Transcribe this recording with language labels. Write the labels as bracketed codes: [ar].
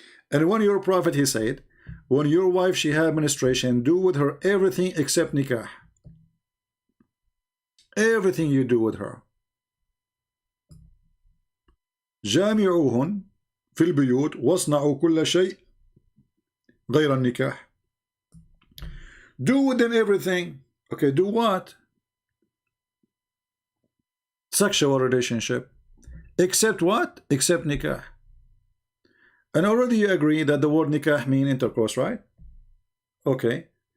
[en] And when your prophet, he said, when your wife she had menstruation, do with her everything except nikah. Everything you do with her. [ar] جامعوهن في البيوت واصنعوا كل شيء غير النكاح. [en] Do with them everything. Okay, do what? Sexual relationship. Except what? Except nikah. And already you agree that the word nikah means intercourse, right? Okay.